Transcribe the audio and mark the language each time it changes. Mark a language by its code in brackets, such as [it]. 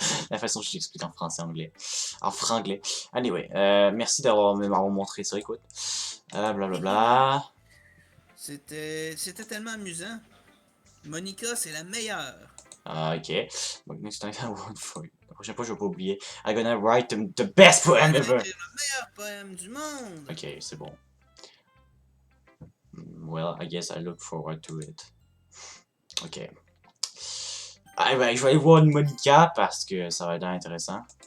[fr] La façon dont je t'explique en français anglais. En franglais. Anyway, merci d'avoir montré ça, écoute. Blablabla. C'était tellement amusant. Monica, c'est la meilleure. [en] Ah, ok. Next time I won't for you. [fr] La prochaine fois, je vais pas oublier. [en] I'm gonna write the best poem ever. [fr] C'est le meilleur poème du monde. Ok, c'est bon. [en] Well, I guess I look forward to it. Ok. [fr] Ah, ben, je vais aller voir Monica parce que ça va être intéressant.